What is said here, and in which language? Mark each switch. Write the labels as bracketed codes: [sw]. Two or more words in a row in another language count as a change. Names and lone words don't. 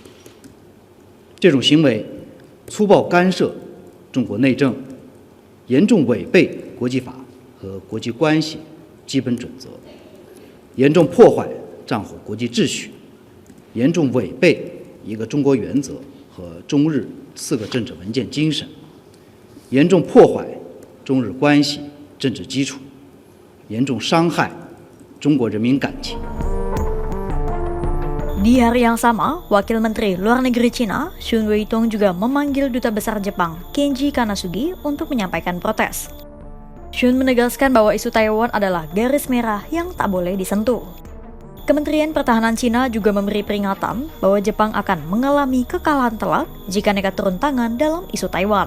[zh] 这种行为粗暴干涉中国内政，严重违背国际法和国际关系基本准则，严重破坏战后国际秩序，严重违背一个中国原则和中日4个政治文件精神，严重破坏中日关系政治基础，严重伤害中国人民感情。 [id] Di hari yang sama, Wakil Menteri Luar Negeri Cina, Sun Weitong juga memanggil Duta Besar Jepang, Kenji Kanasugi, untuk menyampaikan protes. Sun menegaskan bahwa isu Taiwan adalah garis merah yang tak boleh disentuh. Kementerian Pertahanan Cina juga memberi peringatan bahwa Jepang akan mengalami kekalahan telak jika nekat turun tangan dalam isu Taiwan.